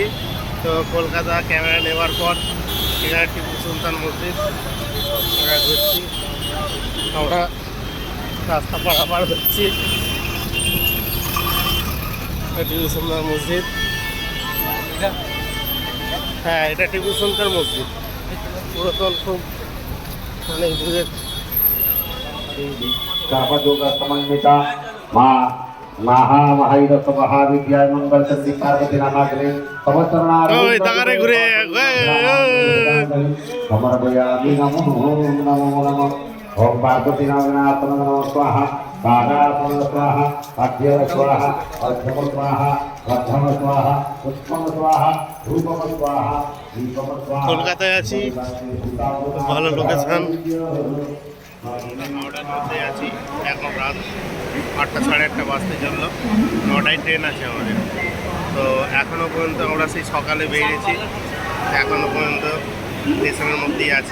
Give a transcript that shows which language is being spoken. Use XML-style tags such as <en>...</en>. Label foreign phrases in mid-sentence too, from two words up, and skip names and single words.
<bn>তো কলকাতা ক্যামেরা নেওয়ার পর এখানে টিপু সুলতান মসজিদ আমরা ঘুরছি, আমরা রাস্তা পারাপার হচ্ছি। টিপু সুলতান মসজিদ, হ্যাঁ এটা টিপু সুলতান মসজিদ, পুরাতন খুব অনেক দূরের।</bn> <sa>सर्वयोगा समन्विता माँ महामहिरस महाविद्याय मंगल चंडी पार्वती नामाग्रे</sa> <bn>ওই তাকারে ঘুরে</bn> <sa>समर्पयामि नमो नमो नमः ओम पार्वती नामनाथ नमः स्वाहा बागार्पण स्वाहा अद्य स्वाहा अर्धम स्वाहा प्रथम स्वाहा पुष्पम स्वाहा धूपम स्वाहा दीपम स्वाहा।</sa> <bn>কলকাতায় আছি, খুব ভালো লোকেশন। হাওড়ার মধ্যে আছি, এখন রাত 8টা 8:30 বাজতে চললো, 9টায় ট্রেন আছে আমাদের। তো এখনও পর্যন্ত আমরা সেই সকালে বেরিয়েছি, এখনও পর্যন্ত স্টেশনের মধ্যেই আছি।</bn>